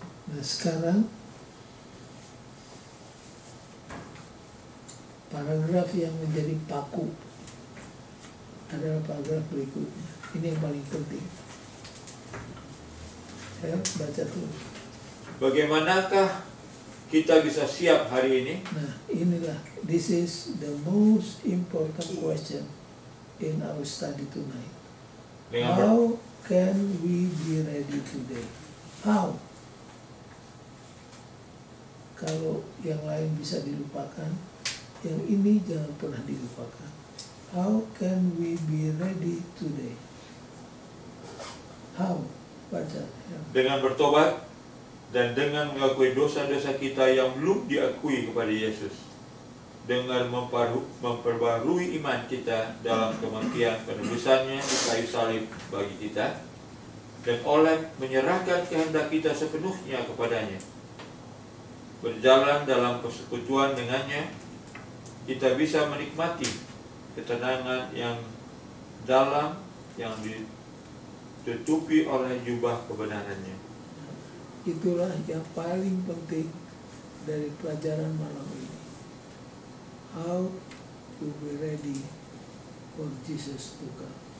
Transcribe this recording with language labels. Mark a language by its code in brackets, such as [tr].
[id] Nah sekarang paragraf yang menjadi paku adalah paragraf berikutnya. Ini yang paling penting. Saya baca dulu. Bagaimanakah kita bisa siap hari ini? Nah inilah, [en] this is the most important question in our study tonight. How can we be ready today? How? [id] Kalau yang lain bisa dilupakan, yang ini jangan pernah dilupakan. [en] How can we be ready today? How? [id] Baca. Ya. Dengan bertobat dan dengan mengakui dosa-dosa kita yang belum diakui kepada Yesus, dengan memperbarui iman kita dalam kematian penebusannya di kayu salib bagi kita, dan oleh menyerahkan kehendak kita sepenuhnya kepadanya, berjalan dalam persekutuan dengannya, kita bisa menikmati ketenangan yang dalam yang ditutupi oleh jubah kebenarannya. Itulah yang paling penting dari pelajaran malam ini. [en] How to be ready for Jesus to come.